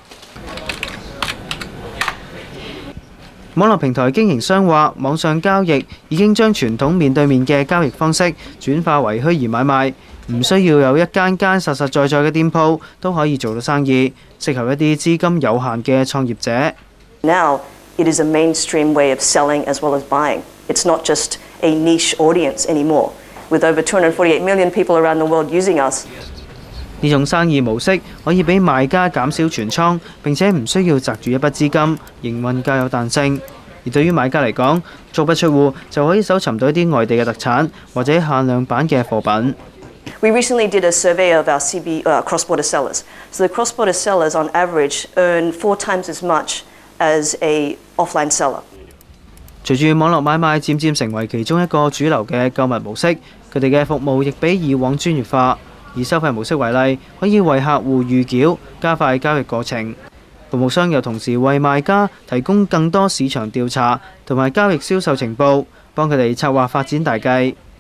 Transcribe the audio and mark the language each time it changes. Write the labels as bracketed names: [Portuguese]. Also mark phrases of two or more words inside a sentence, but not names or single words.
[Cantonese] 網絡平台經營商話，網上交易已經將傳統面對面嘅交易方式轉化為虛擬買賣，唔需要有一間實實在在嘅店鋪都可以做到生意，適合一啲資金有限嘅創業者。 [English] Now it is a mainstream way of selling as well as buying. It's not just a niche audience anymore. With over 248 million people around the world using us. [Cantonese] 呢種生意模式可以俾賣家減少存倉，並且唔需要擲住一筆資金，營運較有彈性。而對於買家嚟講，足不出戶就可以搜尋到一啲外地嘅特產或者限量版嘅貨品。 [English] We recently did a survey of our cross-border sellers. So the cross-border sellers on average earn 4 times as much as a offline seller. [Cantonese] 隨住網絡買賣漸漸成為其中一個主流嘅購物模式，佢哋嘅服務亦比以往專業化。以收費模式為例，可以為客戶預繳，加快交易過程。服務商又同時為賣家提供更多市場調查同埋交易銷售情報，幫佢哋策劃發展大計。